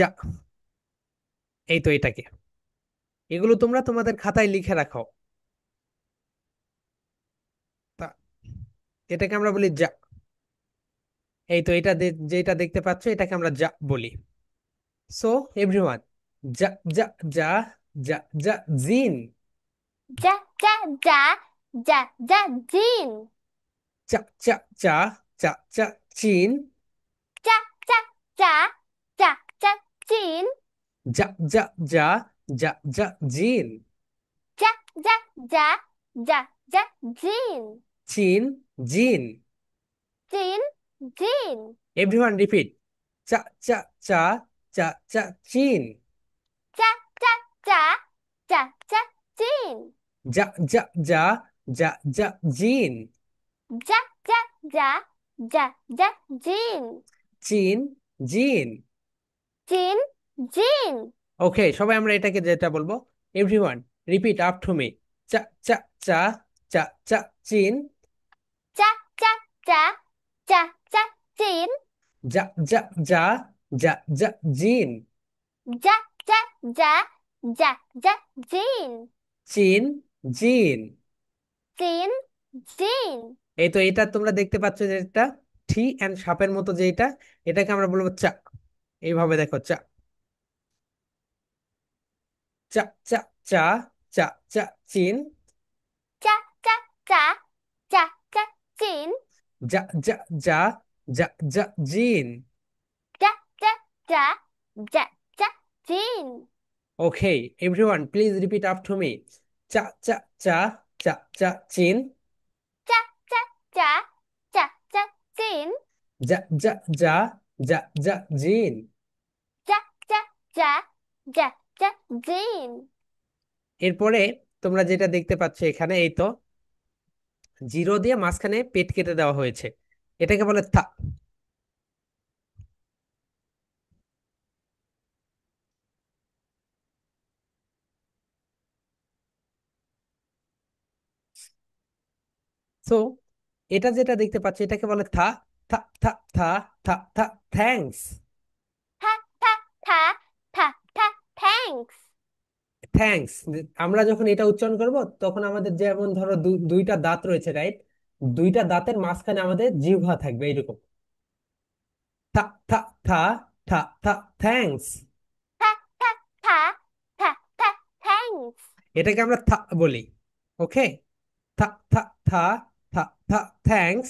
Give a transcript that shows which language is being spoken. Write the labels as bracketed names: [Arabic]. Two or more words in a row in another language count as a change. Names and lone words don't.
[Bangla] এই তো এটাকে, এগুলো তোমরা তোমাদের খাতায় লিখে রাখো। তা এটাকে আমরা বলি যা। এই তো এটা যেটা দেখতে পাচ্ছ, এটাকে আমরা যা বলি। [English] so everyone, ja ja ja. ja ja jean. Ja, ja, ja, ja, ja, jean. cha cha cha. cha cha chin. Ja, ja, ja, ja, ja, jean. ja ja ja. ja ja jean. Ja, ja, ja, ja, ja, jean. chin jean. Jean, jean. everyone repeat. cha cha cha. cha cha chin. Ja, ja, ja, ja, ja, jean. ja ja ja. ja ja jean. Ja, ja, ja, ja, ja, jean. chin jean. Jean, jean. [Bangla] ওকে, সবাই আমরা এটাকে যেটা বলবো, [English] everyone repeat after me. cha cha cha. cha cha chin. Ja, ja, ja, ja, ja, jean. ja ja ja. ja ja jean. Ja, ja, ja, ja, ja, jean. chin jean. Jean, jean. [Bangla] এই তো এটা তোমরা দেখতে পাচ্ছ যে এটা টি এন্ড সাপের মতো যে এটা, এটাকে আমরা বলবো চা। এইভাবে দেখো, [English] cha cha cha cha. cha cha chin. Ja, ja, ja, ja, ja, jean. ja ja ja. ja ja jean. Ja, ja, ja, ja, ja, jean. okay, everyone please repeat after me. cha cha cha. cha cha chin. Ja, ja, ja, ja, ja, jean. ja ja ja. ja ja jean. Ja, ja, ja, ja, ja, jean. [Bangla] এরপরে তোমরা যেটা দেখতে পাচ্ছ এখানে, এই তো জিরো দিয়ে মাঝখানে পেট কেটে দেওয়া হয়েছে, এটাকে বলে থা। সো এটা যেটা দেখতে পাচ্ছ, এটাকে বলে থা। [English] tha tha tha. tha tha thanks. Tha, tha, tha, tha, tha, thanks. থ্যাঙ্কস। [Bangla] আমরা যখন এটা উচ্চারণ করব, তখন আমাদের যেমন ধরো দুইটা দাঁত রয়েছে, রাইট? দুইটা দাঁতের মাঝখানে আমাদের জিহ্বা থাকবে এইরকম। [English] tha tha tha. tha tha thanks. Tha, tha, tha, tha, tha, thanks. [Bangla] এটাকে আমরা থা বলি। ওকে, [English] tha tha tha tha tha thanks.